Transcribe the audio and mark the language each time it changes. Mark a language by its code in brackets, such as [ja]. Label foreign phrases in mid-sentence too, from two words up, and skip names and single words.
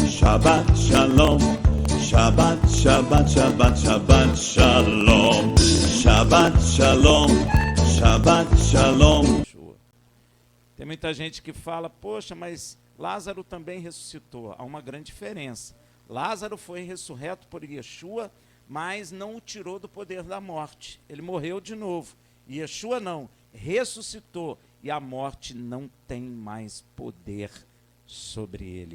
[he] שבת שלום, שבת, שבת, שבת, שבת שלום, שבת שלום, שבת שלום. [pt] Tem muita gente que fala, poxa, mas Lázaro também ressuscitou. Há uma grande diferença. Lázaro foi ressurreto por Yeshua, mas não o tirou do poder da morte. Ele morreu de novo. Yeshua não, ressuscitou. E a morte não tem mais poder sobre ele.